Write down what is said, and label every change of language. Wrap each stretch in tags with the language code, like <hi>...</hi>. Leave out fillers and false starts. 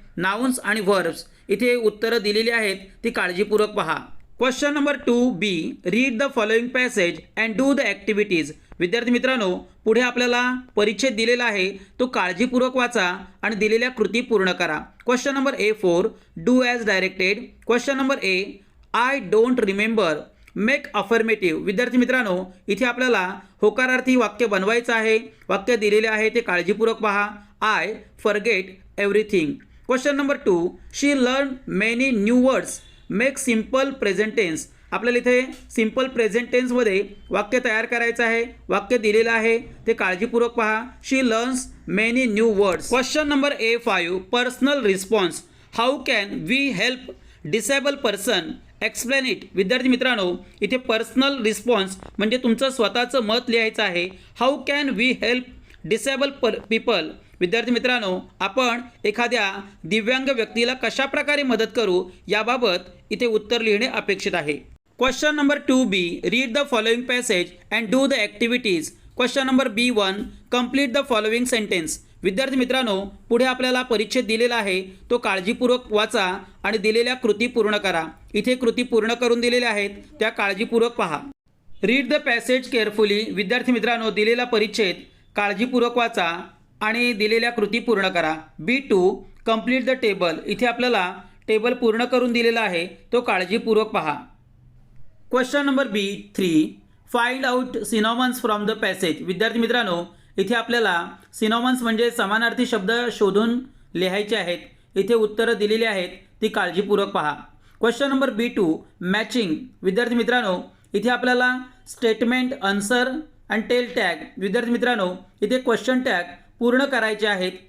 <mr>Nouns आणि verbs इथे उत्तरं दिलेली आहेत, ती काळजीपूर्वक पहा.</mr> <en>Question number 2B read the following passage and do the activities.</en> <mr>विद्यार्थी मित्रांनो, पुढे आपल्याला परिच्छेद दिलेला आहे, तो काळजीपूर्वक वाचा आणि दिलेल्या कृती पूर्ण करा.</mr> <en>Question number A4 do as directed. Question number A I don't remember make affirmative.</en> <mr>विद्यार्थी मित्रांनो, इथे आपल्याला होकारार्थी वाक्य बनवायचं आहे. वाक्य दिलेले आहे ते काळजीपूर्वक पहा.</mr> <en>I forget everything. Question number 2 she learn many new words make simple present tense.</en> <mr>आपल्याला इथे सिम्पल प्रेझेंट टेन्समध्ये वाक्य तयार करायचं आहे. वाक्य दिलेलं आहे ते काळजीपूर्वक पहा.</mr> <en>She learns many new words. Question number A5 personal response. How can we help disable person explain it.</en> <mr>विद्यार्थी मित्रांनो, इथे पर्सनल रिस्पॉन्स म्हणजे तुमचं स्वतःचं मत लिहायचं आहे.</mr> <en>How can we help disable people.</en> <mr>विद्यार्थी मित्रांनो, आपण एखाद्या दिव्यांग व्यक्तीला कशा प्रकारे मदत करू याबाबत इथे उत्तर लिहिणे अपेक्षित आहे.</mr> <en>Question number 2B read the following passage and do the activities. Question number B1 complete the following sentence.</en> <mr>विद्यार्थी मित्रांनो, पुढे आपल्याला परिच्छेद दिलेला आहे, तो काळजीपूर्वक वाचा आणि दिलेल्या कृती पूर्ण करा. इथे कृती पूर्ण करून दिलेल्या आहेत, त्या काळजीपूर्वक पहा.</mr> <en>Read the passage carefully.</en> <mr>विद्यार्थी मित्रांनो, दिलेला परिच्छेद काळजीपूर्वक वाचा आणि दिलेल्या कृती पूर्ण करा. B2</mr> <en>Complete the table.</en> <mr>इथे आपल्याला टेबल पूर्ण करून दिलेला आहे, तो काळजीपूर्वक पहा.</mr> <en>Question number B3 find out synonyms from the passage.</en> <mr>विद्यार्थी मित्रांनो, इथे आपल्याला सिनॉमन्स म्हणजे समानार्थी शब्द शोधून लिहायचे आहेत. इथे उत्तरं दिलेली आहेत, ती काळजीपूर्वक पहा.</mr> <en>Question number B2 matching.</en> <mr>विद्यार्थी मित्रांनो, इथे आपल्याला स्टेटमेंट, आन्सर आणि टेल टॅग. विद्यार्थी मित्रांनो, इथे क्वेश्चन टॅग पूर्ण करायचे आहेत.</mr>